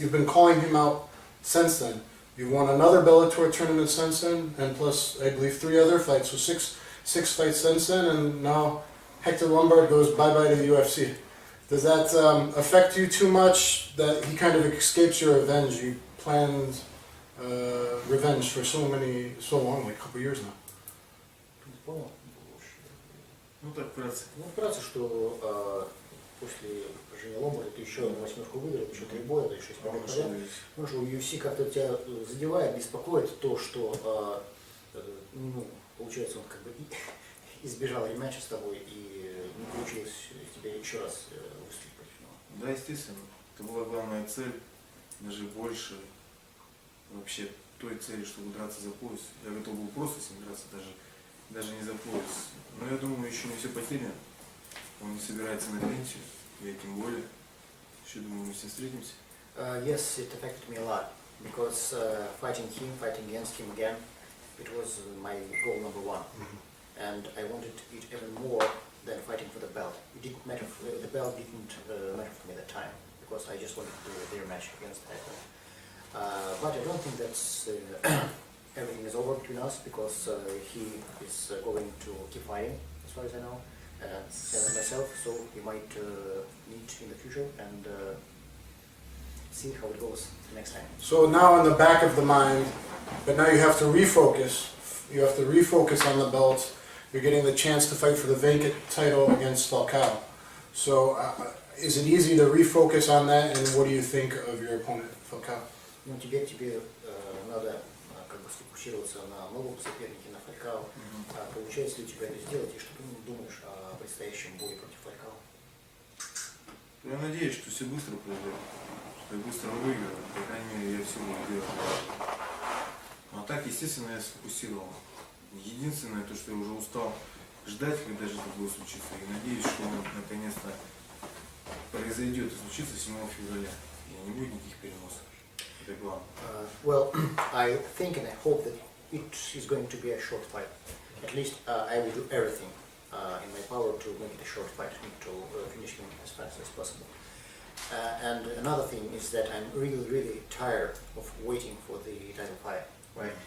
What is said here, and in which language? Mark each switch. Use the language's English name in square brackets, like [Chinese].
[English] You've been calling him out since then. You've won another Bellator tournament since then, and plus, I believe, 3 other fights. So six fights since then, and now Hector Lombard goes bye-bye to the UFC. Does that affect you too much that he kind of escapes your revenge? You planned revenge for so long, like a couple years now. [Russian] Ну так, вкратце. Ну, вкратце, что после поражения Ломбарда ты еще на 8-ку выиграл, еще 3 боя, да и 6 побед подряд. Ну что, UFC как-то тебя задевает, беспокоит то, что, ну, получается, он как бы избежал рематча с тобой и не получилось тебе еще раз выступить против него. Да, естественно. Это была главная цель, даже больше вообще той цели, чтобы драться за пояс. Я готов был просто с ним драться, даже не за пояс. Но я думаю, еще не все потеряно. Он не собирается на пенсию, я тем более. Еще думаю, мы с ним встретимся. [English] Yes, it affected me a lot, because fighting against him again, it was my goal number 1. And I wanted it even more than fighting for the belt. It didn't matter, the belt didn't matter for me at the time, because I just wanted to do their match against Hector. But I don't think that's everything is over between us, because he is going to keep fighting, as far as I know, and myself, so we might meet in the future and see how it goes next time. So now in the back of the mind, but now you have to refocus. You have to refocus on the belt. You're getting the chance to fight for the vacant title against Falcao. So is it easy to refocus on that, and what do you think of your opponent, Falcao? [Russian] Ну, тебе надо как бы сфокусироваться на новом сопернике, на Фалькао. Получается ли у тебя это сделать, и что ты думаешь о предстоящем бое против Фалькао? Я надеюсь, что все быстро произойдет, что я быстро выиграю, по крайней мере, я все буду делать. А так, естественно, я сфокусировал. Единственное, то, что я уже устал ждать, когда же это будет случиться, и надеюсь, что он наконец-то произойдет и случится 7 февраля, и не будет никаких переносов. Это главное. [English] Well, I think and I hope that it is going to be a short fight. At least I will do everything in my power to make it a short fight, to finish him as fast as possible. And another thing is that I'm really tired of waiting for the title fight, right?